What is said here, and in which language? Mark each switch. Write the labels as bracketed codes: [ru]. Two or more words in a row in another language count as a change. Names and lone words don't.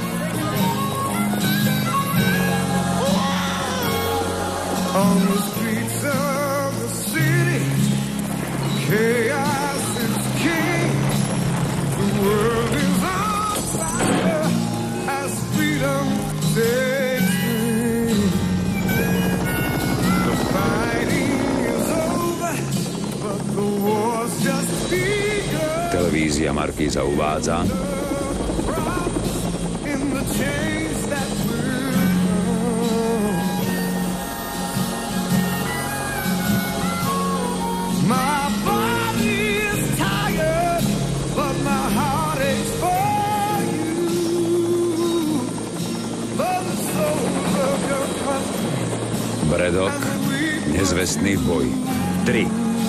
[en] On the streets chaos is king. The world is on fire as freedom takes wing. The fighting is over, but the war's just begun. [sk] Televízia Markíza uvádza: [en] In the change that will come. My body is tired, but my heart aches for you. For the souls of your country. [sk] Bredok, nezvestný v boji. 3.